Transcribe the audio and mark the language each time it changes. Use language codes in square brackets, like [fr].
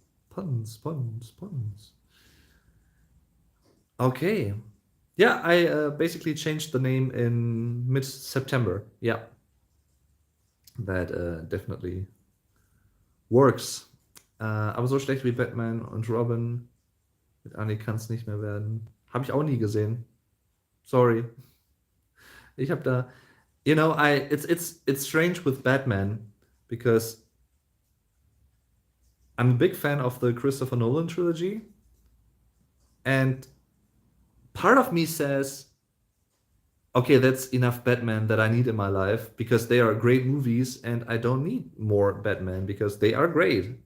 [en] Puns, puns, puns. Okay. Yeah, I basically changed the name in mid-September. Yeah, that definitely works. [de] Aber so schlecht wie Batman und Robin mit Annie kann es nicht mehr werden. Habe ich auch nie gesehen. [en] Sorry. [de] Ich habe da, [en] it's strange with Batman because I'm a big fan of the Christopher Nolan trilogy, and part of me says, okay, that's enough Batman that I need in my life because they are great movies, and I don't need more Batman because they are great.